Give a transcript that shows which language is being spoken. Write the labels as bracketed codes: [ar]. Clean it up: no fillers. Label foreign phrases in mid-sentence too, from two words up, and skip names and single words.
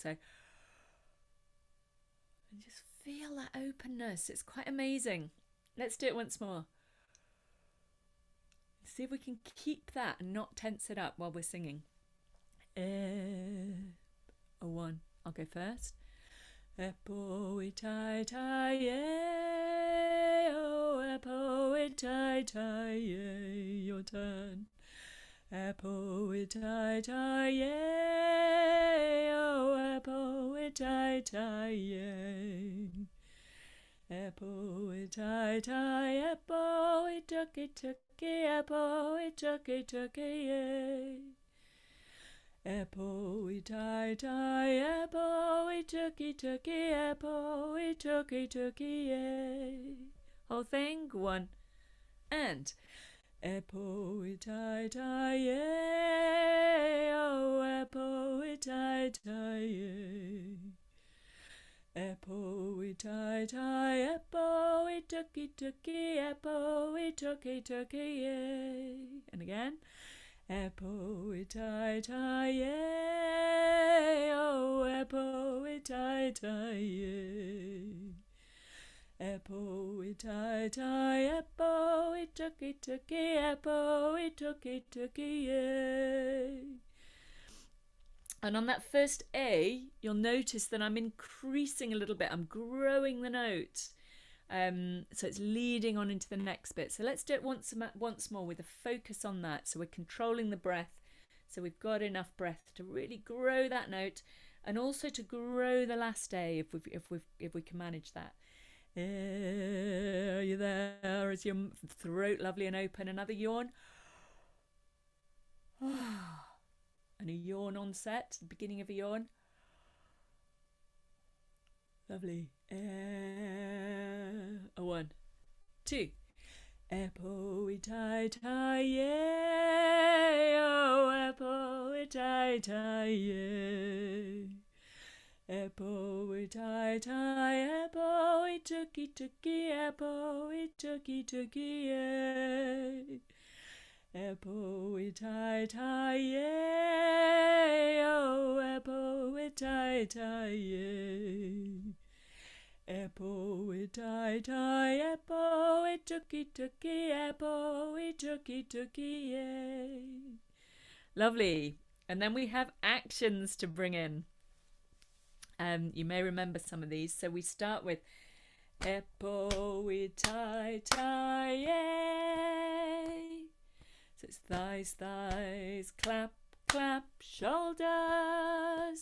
[en] So, and just feel that openness. It's quite amazing. Let's do it once more. See if we can keep that and not tense it up while we're singing. A one. I'll go first. [mi] Epo-itai-tai-yay, oh, epo-itai-tai-yay, [en] your turn. [mi] Epo-itai-tai-yay, oh, epo-itai-tai-yay. Epo-itai-tai, epo-ituki-tuki, epo-ituki-tuki-yay. Epo-itai-tai, epo-ituki-tuki, epo-ituki-tuki-yay. [en] Whole thing, one, and [mi] epo-itai-tai, yay, oh, epo-itai-tai-yay. Epo-itai-tai, epo-ituki-tuki, epo-ituki-tuki-yay. [en] And again. [mi] Epo-itai-tai, yay, oh, epo-itai-tai-yay. Epo-itai-tai, epo-ituki-tuki, epo-ituki-tuki-yay. [en] And on that first A, you'll notice that I'm increasing a little bit. I'm growing the note. So it's leading on into the next bit. So let's do it once more with a focus on that. So we're controlling the breath. So we've got enough breath to really grow that note, and also to grow the last A if we can manage that. Are you there? Is your throat lovely and open? Another yawn. And a yawn onset, the beginning of a yawn. Lovely. A one, two. [mi] Epo-itai-tai, yay, oh, epo-itai-tai, yay. Epo-itai-tai, epo-ituki-tuki, epo-ituki-tuki, yay. Epo-itai-tai, yay, oh, epo-itai-tai, yay. Epo-itai-tai, epo-ituki-tuki, epo-ituki-tuki, yay. [en] Lovely. And then we have actions to bring in. You may remember some of these. So we start with [mi] epo-itai-tai, yay. [en] So it's thighs, thighs, clap, clap, shoulders.